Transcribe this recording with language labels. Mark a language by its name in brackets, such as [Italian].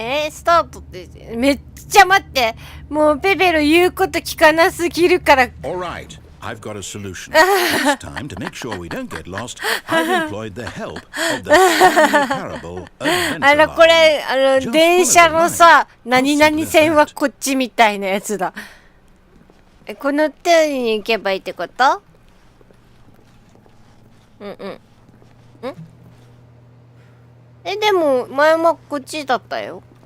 [Japanese] スタートってめっちゃ待って。もうペペロ言うこと聞かなすぎるから。 [English] All right, I've got a solution. This time, to make sure we don't get lost, I've employed the help of the Stanley Parable adventure [Japanese] あら、これ、 [English] line. [Japanese] 電車のさ、何々線はこっちみたいなやつだ。この手に行けばいいってこと？でも、前はこっちだったよ。